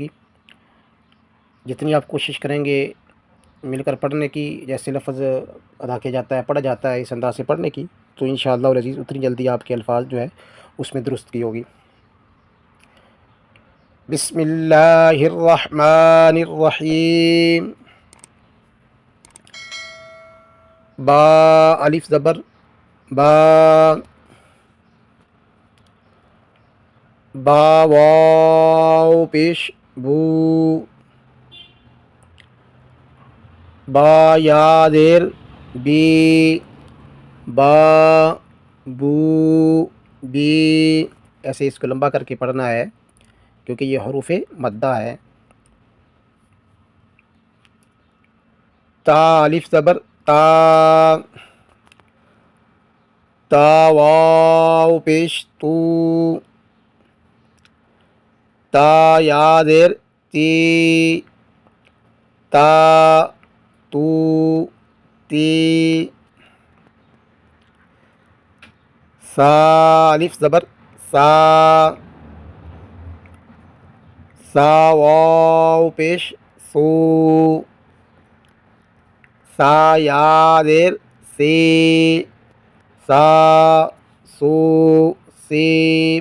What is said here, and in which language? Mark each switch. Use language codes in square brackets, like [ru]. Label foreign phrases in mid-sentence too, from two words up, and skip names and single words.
[ur] جتنی آپ کوشش کریں گے مل کر پڑھنے کی, جیسے لفظ ادا کیا جاتا ہے, پڑھا جاتا ہے اس انداز سے پڑھنے کی, تو انشاءاللہ العزیز اتنی جلدی آپ کے الفاظ جو ہے اس میں درستگی ہوگی. [ar] بسم اللہ الرحمن الرحیم. [ur] با الف زبر با, با واو پیش بو, با یا زیر بی, با بو بی. ایسے اس کو لمبا کر کے پڑھنا ہے کیونکہ یہ حروف مدہ ہے. تا الف زبر تا, تا واو پیش تو, تا یا زیر تی, تا تو تی. سا الف زبر سا, سا واو پیش سو, سا یا زیر سی, سا سو سی.